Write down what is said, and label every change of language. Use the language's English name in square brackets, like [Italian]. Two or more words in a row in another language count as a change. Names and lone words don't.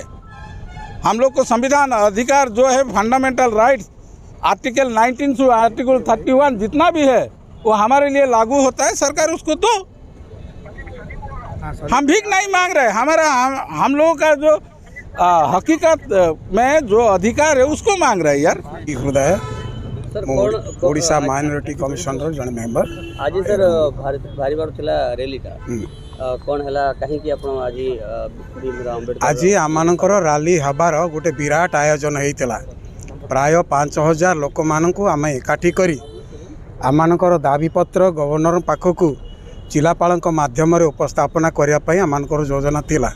[Hindi] हम लोग को संविधान अधिकार जो है, [English] fundamental rights, [Hindi] आर्टिकल 19 से आर्टिकल 31 जितना भी है वो हमारे लिए लागू होता है। सरकार उसको दो। हम भीख नहीं मांग रहे। हमारा हम लोगों का जो हकीकत में जो अधिकार है उसको मांग रहे हैं यार। हृदय सर [Odia] ମୁଁ ଓଡ଼ିଶା [English] minority commission [Odia] ଜଣେ ମେମ୍ବର। ଆଜି ସାର୍ ବାହାରିବାର ଥିଲା ରେଲିଟା କ'ଣ ହେଲା କାହିଁକି ଆପଣ ଆଜି ଭୀମରାव ଆମ୍ବେଦକର ଆଜି ଆମମାନଙ୍କର ରାଲି ହେବାର ଗୋଟେ ବିରାଟ ଆୟୋଜନ ହେଇଥିଲା। ପ୍ରାୟ 5,000 ଲୋକମାନଙ୍କୁ ଆମେ ଏକାଠି କରି ଆମମାନଙ୍କର ଦାବିପତ୍ର ଗଭର୍ଣ୍ଣର ପାଖକୁ ଜିଲ୍ଲାପାଳଙ୍କ ମାଧ୍ୟମରେ ଉପସ୍ଥାପନା କରିବା ପାଇଁ ଆମମାନଙ୍କର ଯୋଜନା ଥିଲା।